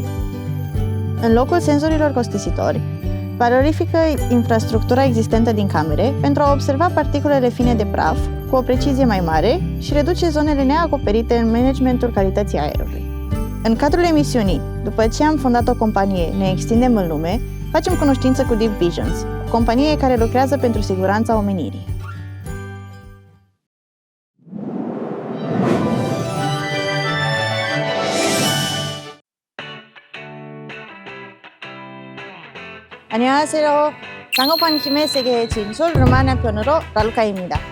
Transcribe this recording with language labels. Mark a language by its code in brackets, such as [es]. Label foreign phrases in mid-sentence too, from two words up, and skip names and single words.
[ro] În locul senzorilor costisitori, valorifică infrastructura existentă din camere pentru a observa particulele fine de praf cu o precizie mai mare și reduce zonele neacoperite în managementul calității aerului. În cadrul emisiunii, după ce am fondat o companie, ne extindem în lume, facem cunoștință cu Deep Visions, o companie care lucrează pentru siguranța omenirii. [ko] 안녕하세요. 창업한 힘의 세계의 진솔 루마니아 편으로 라루카입니다.